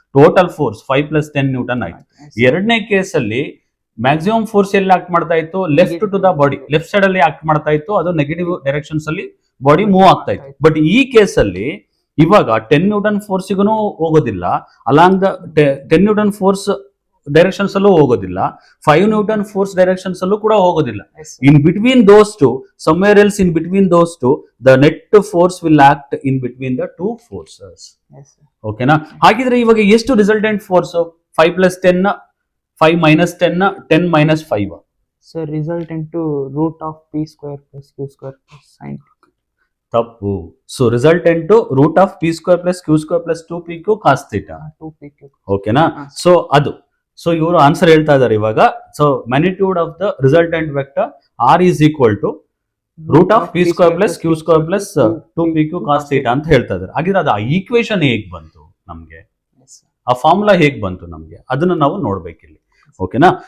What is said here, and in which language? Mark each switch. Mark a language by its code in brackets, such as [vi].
[kn] Total force 5 + 10 Newton ಆಯ್ತು. ಎರಡನೇ case ಅಲ್ಲಿ ಮ್ಯಾಕ್ಸಿಮಮ್ ಫೋರ್ಸ್ ಎಲ್ಲಿ ಆಕ್ಟ್ ಮಾಡ್ತಾ ಇತ್ತು, [en] left to the body, [kn] left side ಅಲ್ಲಿ ಆಕ್ಟ್ ಮಾಡ್ತಾ ಇತ್ತು, ಅದು ನೆಗೆಟಿವ್ ಡೈರೆಕ್ಷನ್ಸ್ ಅಲ್ಲಿ ಬಾಡಿ ಮೂವ್ ಆಗ್ತಾ ಇತ್ತು. ಬಟ್ ಈ ಕೇಸ್ ಅಲ್ಲಿ ಇವಾಗ 10 ನ್ಯೂಟನ್ ಫೋರ್ಸ್ಗೂ ಹೋಗೋದಿಲ್ಲ, along the 10 Newton force directions ಅಲ್ಲೂ ಹೋಗೋದಿಲ್ಲ, 5 ನ್ಯೂಟನ್ ಫೋರ್ಸ್ ಡೈರೆಕ್ಷನ್ಸ್ ಅಲ್ಲೂ ಕೂಡ ಹೋಗೋದಿಲ್ಲ. [en] In between those two, somewhere else in between those two, the net force will act in between the two forces. [kn] ಓಕೆನಾ? ಹಾಗಿದ್ರೆ ಇವಾಗ ಎಷ್ಟು resultant force? 5 + 10, 5 - 10, 10 - 5. [en] Sir resultant √p² + q² sin. [kn] ತಪ್ಪು. [en] So resultant √p² + q² + 2pq cos θ. 2pq. [kn] ಓಕೆನಾ? So ಅದು, so ಇವರು answer ಹೇಳ್ತಾ ಇದ್ದಾರೆ ಇವಾಗ. [en] so magnitude of the resultant vector R is equal to √p² + q² + 2pq cos θ [kn] ಅಂತ ಹೇಳ್ತಾ ಇದ್ದಾರೆ. ಹಾಗಿದ್ರೆ ಅದು ಆ ಈಕ್ವೇಶನ್ ಹೇಗ್ ಬಂತು ನಮ್ಗೆ, ಆ ಫಾರ್ಮುಲಾ ಹೇಗ್ ಬಂತು ನಮ್ಗೆ, ಅದನ್ನ ನಾವು ನೋಡ್ಬೇಕಿಲ್ಲಿ. ಓಕೆನಾ?